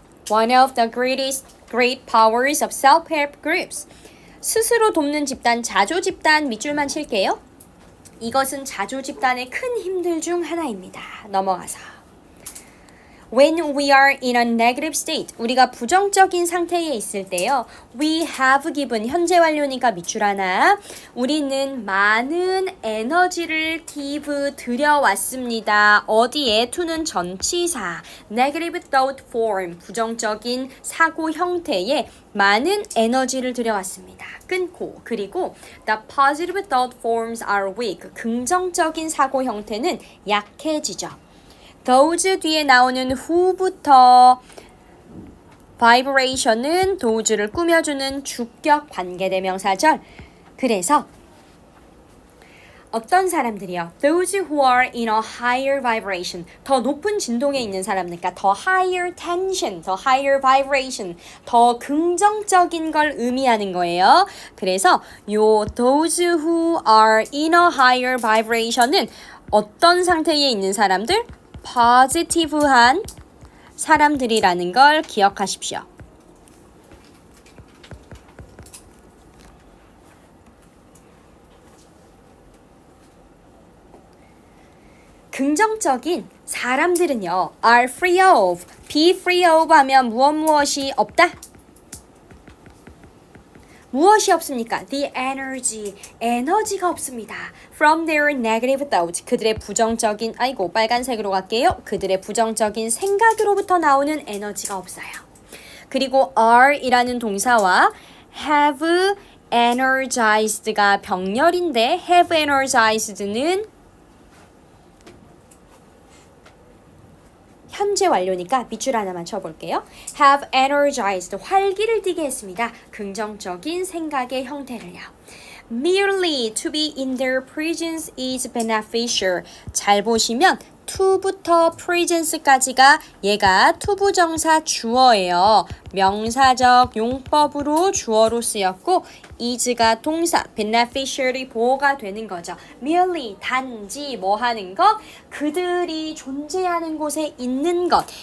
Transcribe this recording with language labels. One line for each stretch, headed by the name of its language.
English: One of the great powers of self-help groups.
Korean: 스스로 돕는 집단, 자조 집단 밑줄만 칠게요. 이것은 자조 집단의 큰 힘들 중 하나입니다. 넘어가서.
English: When we are in a negative state,
Korean: 우리가 부정적인 상태에 있을 때요.
English: We have given,
Korean: 현재 완료니까 밑줄 하나. 우리는 많은 에너지를 들여왔습니다. 어디에? to는 전치사.
English: Negative thought form,
Korean: 부정적인 사고 형태에 많은 에너지를 들여왔습니다. 끊고 그리고
English: the positive thought forms are weak,
Korean: 긍정적인 사고 형태는 약해지죠. those 뒤에 나오는 who부터 vibration은 those를 꾸며주는 주격 관계대명사절. 그래서 어떤 사람들이요?
English: Those who are in a higher vibration.
Korean: 더 높은 진동에 있는 사람들과 더
English: higher tension,
Korean: 더
English: higher vibration,
Korean: 더 긍정적인 걸 의미하는 거예요. 그래서 요
English: those who are in a higher vibration
Korean: 은 어떤 상태에 있는 사람들? positive한 사람들이라는 걸 기억하십시오. 긍정적인 사람들은요,
English: are free of, be free of
Korean: 하면 무엇이 없다? 무엇이 없습니까?
English: The energy,
Korean: 에너지가 없습니다.
English: From their negative thoughts,
Korean: 그들의 부정적인, 빨간색으로 갈게요. 그들의 부정적인 생각으로부터 나오는 에너지가 없어요. 그리고 are이라는 동사와
English: have energized
Korean: 가 병렬인데 have energized는 현재 완료니까 밑줄 하나만 쳐볼게요.
English: have energized,
Korean: 활기를 띠게 했습니다. 긍정적인 생각의 형태를요.
English: merely to be in their presence is beneficial.
Korean: 잘 보시면 to부터 presence까지가 얘가 투부정사 주어예요. 명사적 용법으로 주어로 쓰였고 is가 동사, beneficial이 보호가 되는 거죠. merely, 단지 뭐 하는 것? 그들이 존재하는 곳에 있는 것.